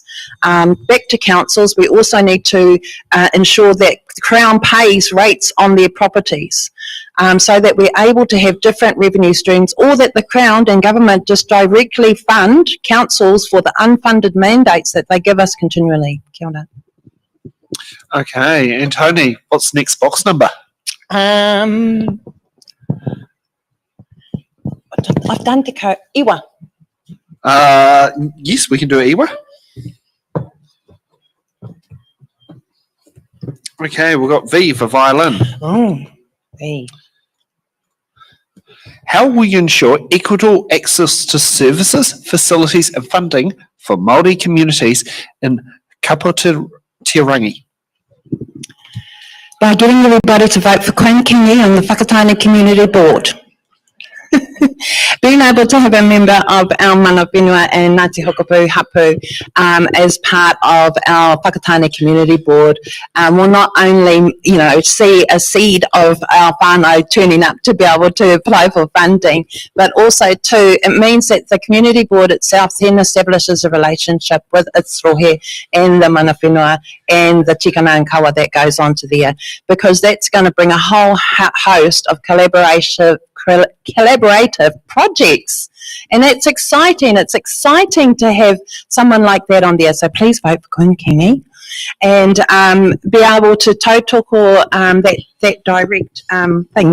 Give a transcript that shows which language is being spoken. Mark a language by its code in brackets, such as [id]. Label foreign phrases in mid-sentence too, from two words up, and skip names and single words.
[en] Back to councils, we also need to ensure that the Crown pays rates on their properties. So that we're able to have different revenue streams, or that the Crown and government just directly fund councils for the unfunded mandates that they give us continually. [mi] Kia ora. [en] Okay, and Tony, what's the next box number? I've done [mi] te ko iwa. [en] Yes, we can do Iwa. Okay, we've got V for violin. Oh, V. How will you ensure equitable access to services, facilities and funding for Māori communities in Kapu te rangi? By getting everybody to vote for Queen Kingi on the Whakatāne Community Board. Being able to have a member of our [mi] mana whenua [en] and Ngāti Hokopu Hapu as part of our Whakatāne Community Board will not only, see a seed of our whānau turning up to be able to apply for funding, but also too, it means that the Community Board itself then establishes a relationship with its rohe and the [mi] mana whenua [en] and the tikanga and kawa that goes on to there, because that's going to bring a whole host of collaborative projects, and it's exciting. It's exciting to have someone like that on there. So please vote for Queen Kingi and be able to tautoko that direct thing.